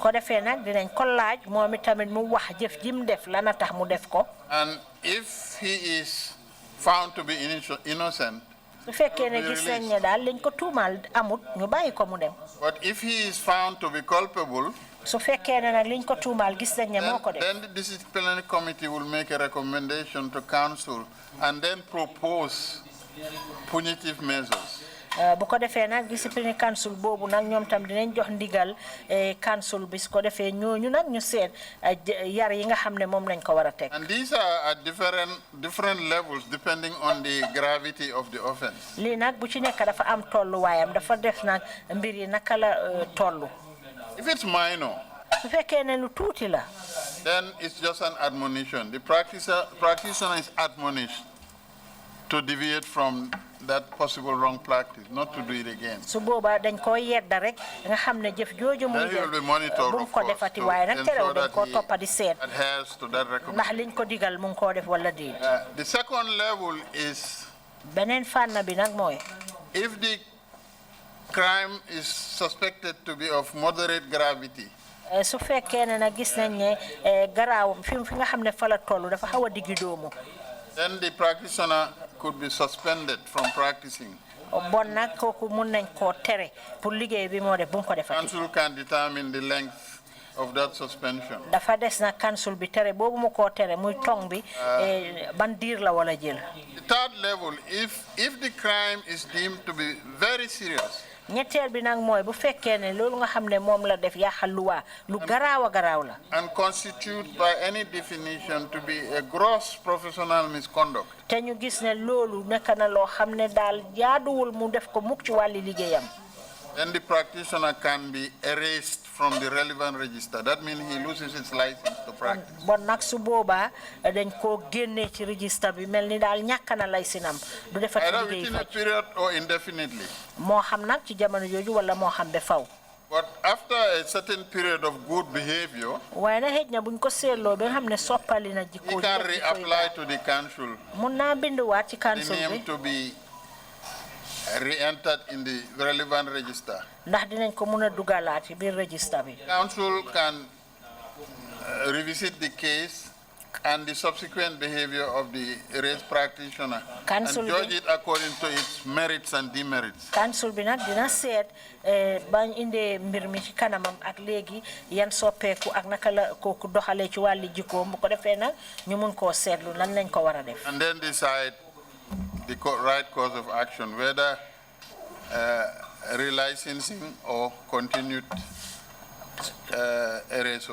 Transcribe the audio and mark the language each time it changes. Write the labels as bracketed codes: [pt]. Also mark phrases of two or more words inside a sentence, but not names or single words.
[en] And if he is found to be innocent, but if he is found to be culpable, then the disciplinary committee will make a recommendation to council and then propose punitive measures. [wo] bu ko defee nag [en] discipline council [wo] boobu nag ñoom tam dinañ jox ndigal council bi su ko defee ñooñu nag ñu seet yar yi nga xam ne moom lañ ko war a teg. [en] And these are at different levels depending on the gravity of the offense. [wo] lii nag bu ci nekk dafa am tolluwaayam dafa def nag mbir yi naka la tollu. [en] If it's minor, [wo] su fekkee ne lu tuuti la, [en] then it's just an admonition. The practitioner is admonished to deviate from that possible wrong practice, not to do it again. [wo] su boobaa dañ ko yedda rek nga xam ne jëf jooju muy def bu mu ko defati waaye nag terew dañ ko toppa di seet ndax liñ ko digal mu ngi koo def wala déet. [en] The second level is [wo] beneen fànn bi nag mooy [en] if the crime is suspected to be of moderate gravity. [wo] su fekkee ne nag gis nañ ne garaaw fi nga xam ne fa la toll dafa xaw a diggi doomu. [en] Then the practitioner could be suspended from practicing. [wo] Bon nag kooku mun nañ koo tere pour liggéey bi moo def bu mu ko defati. [en] Council can determine the length of that suspension. [wo] dafa des nag council bi tere boobu mu koo tere muy tong bi ban diir la wala jël. [en] The third level, if the crime is deemed to be very serious. [wo] ñetteel bi nag mooy bu fekkee ne loolu nga xam ne moom la def yàqal luwaa lu garaaw a garaaw la. [en] And constitute by any definition to be a gross professional misconduct. [wo] te ñu gis ne loolu nekk na loo xam ne daal jaaduwul mu def ko mukk ci wàlli liggéeyam. [en] Then the practitioner can be erased from the relevant register. That means he loses his license to practice. [wo] Bon nag su boobaa dañ koo génnee ci register bi mel ni daal ñàkk na laysinam du defati liggéey [en] either within a period or indefinitely. [wo] moo xam nag ci jamono jooju wala moo xam ba faw. [en] But after a certain period of good behavior, [wo] waaye nag xëj na buñ ko seetloo ba nga xam ne soppali na jikko [en] he can reapply to the council. [wo] mun naa binduwaat ci council [en] The [wo] bi. [en] name to be re-entered in the relevant register. [wo] ndax dinañ ko mun a dugalaat ci biir register bi. [en] Council can revisit the case and the subsequent behavior of the race practitioner and judge it according to its merits and demerits. [wo] Council bi nag dina seet bañ indee mbir mi ci kanamam ak léegi yan soppeeku ak naka la kooku doxalee ci wàlli jikkoom bu ko defee nag ñu mun koo seetlu lan lañ ko war a def. [en] And then decide the right course of action, whether relicensing or continued erasure.